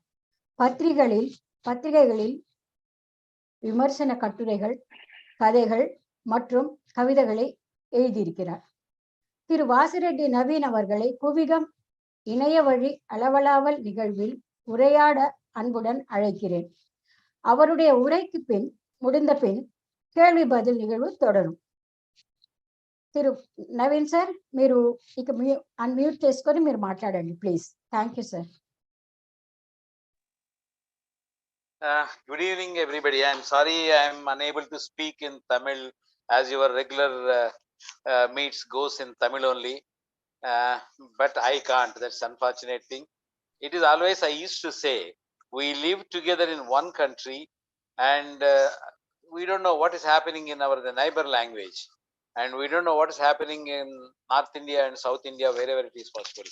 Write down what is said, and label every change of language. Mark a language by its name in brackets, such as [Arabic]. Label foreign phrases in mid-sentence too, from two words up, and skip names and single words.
[Tamil] பத்திரிகைகளில் விமர்சன கட்டுரைகள், கதைகள் மற்றும் கவிதைகளை எழுதியிருக்கிறார். திரு வாசிரெட்டி நவீன் அவர்களை குவிகம் இணைய வழி அளவளாவல் நிகழ்வில் உரையாட அன்புடன் அழைக்கிறேன். அவருடைய உரைக்கு முடிந்த பின் కేள்వి பதில் నిగழ்வு தொடரும். [Telugu] తిరు నవీన్ సార్, మీరు ఇక అన్మ్యూట్ చేసుకొని మీరు మాట్లాడండి ప్లీజ్. [English] Thank you sir. Good evening everybody. I'm sorry I'm unable to speak in Tamil as your regular meets goes in Tamil only, but I can't. That's unfortunate thing. It is always I used to say we live together in one country and we don't know what is happening in the neighbor language, and we don't know what is happening in North India and South India, wherever it is possible.